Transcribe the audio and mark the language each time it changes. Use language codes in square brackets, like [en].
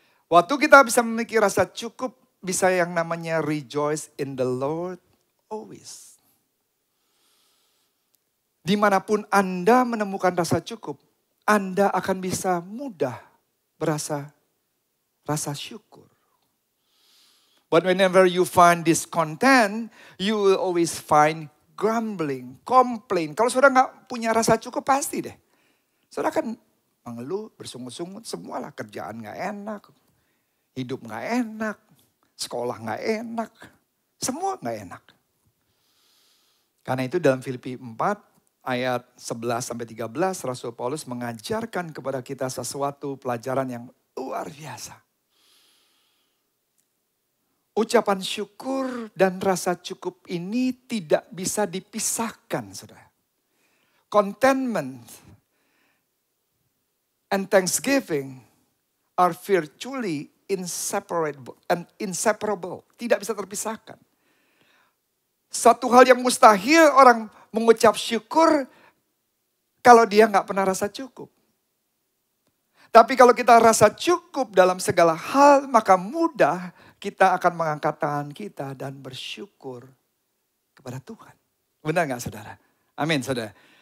[id] Waktu kita bisa memiliki rasa cukup, bisa yang namanya [en] rejoice in the Lord always. [id] Dimanapun Anda menemukan rasa cukup, Anda akan bisa mudah berasa rasa syukur. [en] But whenever you find discontent, you will always find grumbling, complain. [id] Kalau saudara nggak punya rasa cukup pasti deh. Saudara kan mengeluh, bersungut-sungut, semualah kerjaan nggak enak, hidup nggak enak, sekolah nggak enak, semua nggak enak. Karena itu dalam Filipi 4 ayat 11-13 Rasul Paulus mengajarkan kepada kita sesuatu pelajaran yang luar biasa. Ucapan syukur dan rasa cukup ini tidak bisa dipisahkan, saudara. [en] Contentment and thanksgiving are virtually inseparable. [id] Tidak bisa terpisahkan. Satu hal yang mustahil orang mengucap syukur kalau dia nggak pernah rasa cukup. Tapi kalau kita rasa cukup dalam segala hal, maka mudah kita akan mengangkat tangan kita dan bersyukur kepada Tuhan. Benar nggak saudara? Amin saudara.